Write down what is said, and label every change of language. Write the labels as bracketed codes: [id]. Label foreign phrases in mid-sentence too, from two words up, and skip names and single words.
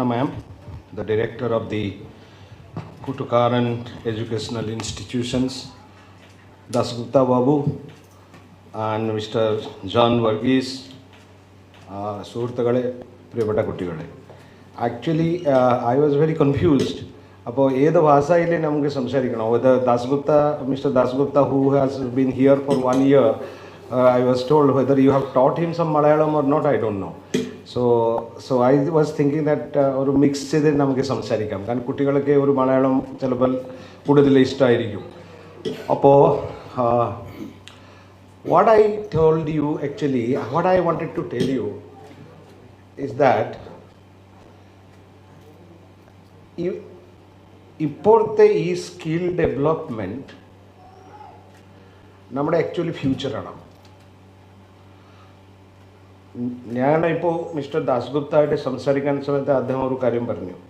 [en] ma'am, the director of the Kutukaran Educational Institutions, Dasgupta Babu, and Mr. [ml] John Verghese, സുഹൃത്തുക്കളേ, പ്രിയപ്പെട്ട കുട്ടികളേ. [en] Actually, I was very confused. [ml] അപ്പോ ഏത് ഭാഷയിലെ നമുക്ക് സംസാരിക്കണം. [en] Whether Mr. Dasgupta, who has been here for 1 year, I was told whether you have taught him some Malayalam or not, I don't know. So I was thinking that [ml] ഒരു മിക്സ് ചെയ്തിട്ട് നമുക്ക് സംസാരിക്കാം. കാരണം കുട്ടികൾക്ക് ഒരു മലയാളം ചിലപ്പോൾ കൂടുതൽ ഇഷ്ടമായിരിക്കും. [en] Appo what I told you actually, what I wanted to tell you is that [ml] ഇപ്പോഴത്തെ ഈ [en] skill development [ml] നമ്മുടെ ആക്ച്വലി ഫ്യൂച്ചറാണ്. ഞാനിപ്പോൾ മിസ്റ്റർ ദാസ്ഗുപ്തായിട്ട് സംസാരിക്കാൻ സമയത്ത് അദ്ദേഹം ഒരു കാര്യം പറഞ്ഞു.